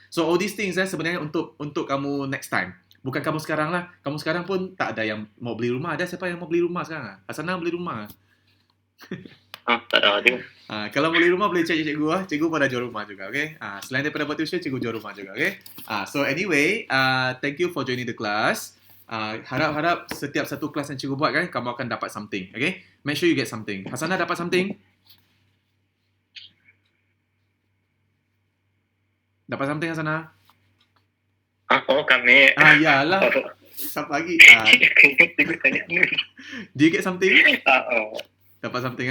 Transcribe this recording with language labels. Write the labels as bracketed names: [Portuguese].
[English] So all these things [Malay] sebenarnya untuk kamu [English] next time. [Malay] Bukan kamu sekarang lah. Kamu sekarang pun tak ada yang mau beli rumah. Ada siapa yang mau beli rumah sekarang? Hasanah beli rumah. Tak ada dia. Kalau beli rumah boleh cari cikgu lah. Cikgu pada jual rumah juga, okay? Selain daripada buat tuition, cikgu jual rumah juga, okay? [English] So anyway, thank you for joining the class. [Malay] Harap setiap satu kelas yang cikgu buat kan, kamu akan dapat something, okay? [English] Make sure you get something. [Malay] Hasanah dapat something? Dapat something Hasanah? Kami. Yalah. Siapa lagi? Cikgu tanya. [English] Do you get something? [Malay] Dapat something